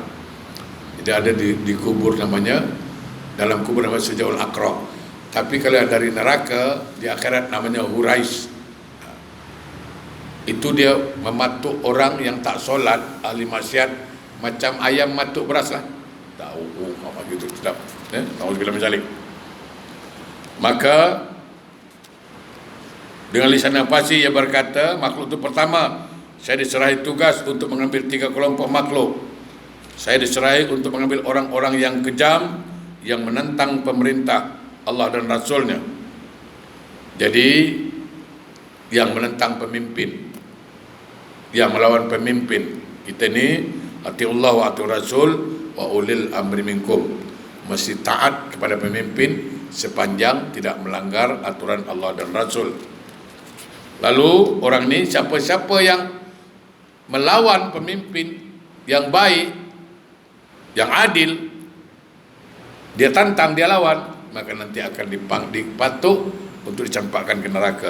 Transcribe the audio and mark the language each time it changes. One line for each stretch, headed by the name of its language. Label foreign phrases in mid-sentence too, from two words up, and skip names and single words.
Malay: Jadi ada di kubur namanya, dalam kubur namanya Sajaul Aqrab. Tapi kalau dari neraka, di akhirat namanya Hurais. Itu dia mematuk orang yang tak solat, ahli maksiat, macam ayam matuk beras lah. Tahu, apa gitu, sedap.
Arabic: نعوذ بالله من ذلك.
Malay: Maka dengan lisan yang fasih ia berkata, makhluk itu pertama, saya diserahi tugas untuk mengambil 3 kelompok makhluk. Saya diserahi untuk mengambil orang-orang yang kejam, yang menentang pemerintah Allah dan Rasulnya. Jadi yang menentang pemimpin, yang melawan pemimpin. Kita ni
Arabic: أطيعوا الله وأطيعوا الرسول وأولي الأمر منكم.
Malay: Mesti taat kepada pemimpin sepanjang tidak melanggar aturan Allah dan Rasul. Lalu orang ni, siapa-siapa yang melawan pemimpin yang baik, yang adil, dia tantang, dia lawan, maka nanti akan dipatuk untuk dicampakkan ke neraka.